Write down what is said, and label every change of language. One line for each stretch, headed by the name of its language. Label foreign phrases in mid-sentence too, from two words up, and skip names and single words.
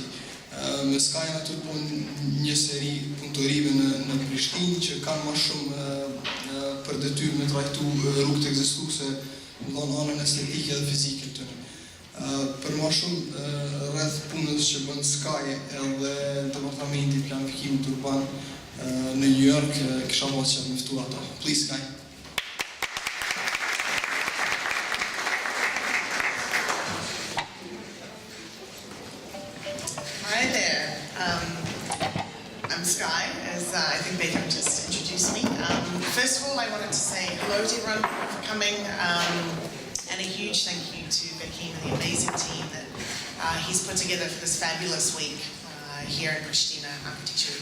Albanian: Me Skye aty bën një seri punëtorive në Prishtinë që kanë më shumë për detyrë me trajtu rrugët ekzistuese në anën estetike dhe fizike të tyre. Për më shumë rreth punës që bën Skye edhe departamenti i planifikimit urban në New York, kisha pasur që të mëftoj ata.
English: Please, Skye. Hi there. I'm Skye, as I think Beckham just introduced me. First of all, I wanted to say hello to everyone for coming, and a huge thank you to Beckham and the amazing team that he's put together for this fabulous week here in Pristina Architecture.